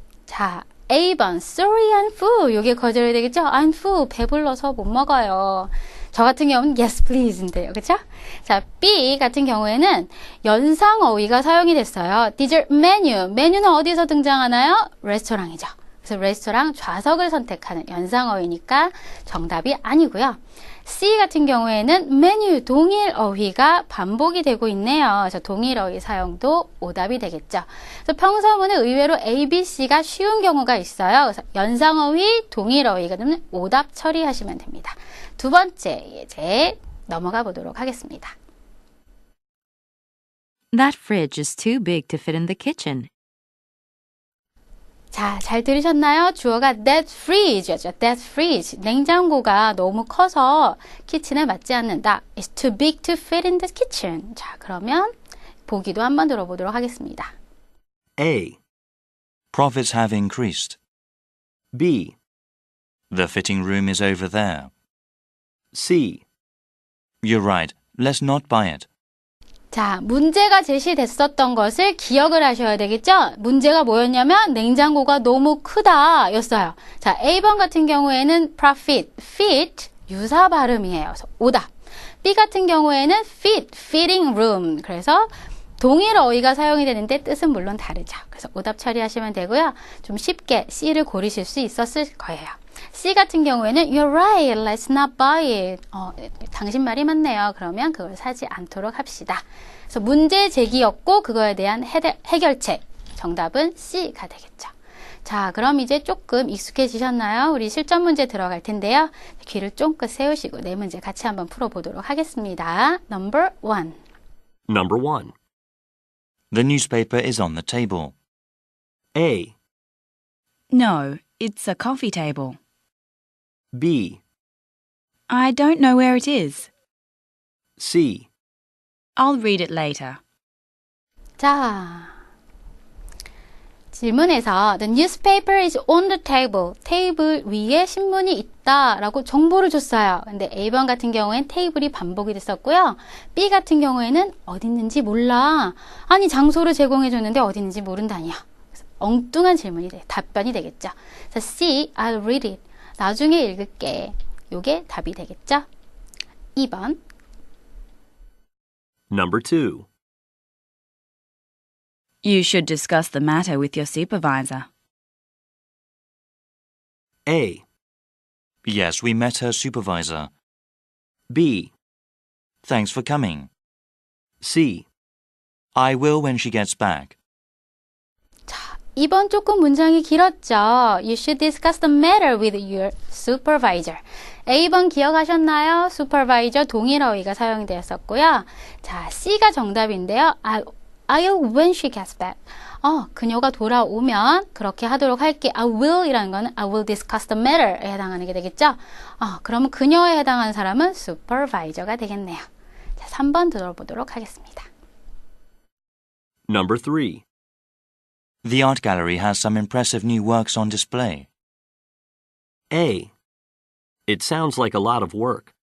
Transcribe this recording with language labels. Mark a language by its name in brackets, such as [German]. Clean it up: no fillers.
[English] 자, A번, sorry, I'm full. [Korean] 요게 거절이 되겠죠? [English] I'm full. [Korean] 배불러서 못 먹어요. 저 같은 경우는 [English] yes, please [Korean] 인데요. 그쵸? 자, B 같은 경우에는 연상 어휘가 사용이 됐어요. [English] dessert menu. [Korean] 메뉴는 어디서 등장하나요? 레스토랑이죠. 그래서 레스토랑 좌석을 선택하는 연상 어휘니까 정답이 아니고요. C 같은 경우에는 메뉴 동일 어휘가 반복이 되고 있네요. 그래서 동일 어휘 사용도 오답이 되겠죠. 그래서 평서문은 의외로 A, B, C가 쉬운 경우가 있어요. 그래서 연상 어휘, 동일 어휘가 되면 오답 처리하시면 됩니다. 두 번째 예제 넘어가 보도록 하겠습니다. [English] That fridge is too big to fit in the kitchen. [Korean] 자, 잘 들으셨나요? 주어가 that fridge였죠. [English] that fridge. [Korean] 냉장고가 너무 커서 키친에 맞지 않는다. [English] It's too big to fit in the kitchen. [Korean] 자, 그러면 보기도 한번 들어보도록 하겠습니다. [English] A. Profits have increased. B. The fitting room is over there. C. You're right. Let's not buy it. [Korean] 자, 문제가 제시됐었던 것을 기억을 하셔야 되겠죠? 문제가 뭐였냐면 냉장고가 너무 크다 였어요. 자, A번 같은 경우에는 profit, fit, 유사 발음이에요. 그래서 오답. B 같은 경우에는 fit, fitting room. 그래서 동일 어휘가 사용이 되는데 뜻은 물론 다르죠. 그래서 오답 처리하시면 되고요. 좀 쉽게 C를 고르실 수 있었을 거예요. [English] C [Korean] 같은 경우에는 [English] You're right, let's not buy it. [Korean] 당신 말이 맞네요. 그러면 그걸 사지 않도록 합시다. 그래서 문제 제기였고 그거에 대한 해결책. 정답은 C가 되겠죠. 자, 그럼 이제 조금 익숙해지셨나요? 우리 실전 문제 들어갈 텐데요. 귀를 쫑긋 세우시고 네 문제 같이 한번 풀어보도록 하겠습니다. [English] Number 1. Number 1. The newspaper is on the table. A. No, it's a coffee table. B. I don't know where it is. C. I'll read it later. [Korean] 자, 질문에서 [English] The newspaper is on the table. [Korean] 테이블 위에 신문이 있다라고 정보를 줬어요. 근데 A번 같은 경우엔 테이블이 반복이 됐었고요. B 같은 경우에는 어디 있는지 몰라. 아니, 장소를 제공해 줬는데 어디 있는지 모른다니요. 그래서 엉뚱한 답변이 되겠죠. 자, C, [English] I'll read it. [Korean] 나중에 읽을게. 요게 답이 되겠죠. 2번. [English] Number 2. You should discuss the matter with your supervisor. A. Yes, we met her supervisor. B. Thanks for coming. C. I will when she gets back. [Korean] 자, 2번 조금 문장이 길었죠. [English] You should discuss the matter with your supervisor. [Korean] A번 기억하셨나요? supervisor 동일 어휘가 사용이 되었었고요. 자, C가 정답인데요. [English] I'll when she gets back. [Korean] 그녀가 돌아오면 그렇게 하도록 할게. I will 이라는 거는 [English] I will discuss the matter [Korean] 에 해당하는 게 되겠죠. 그러면 그녀에 해당하는 사람은 supervisor가 되겠네요. 자, 3번 들어보도록 하겠습니다. [English] Number 3. The art gallery has some impressive new works on display. A. It sounds like a lot of work.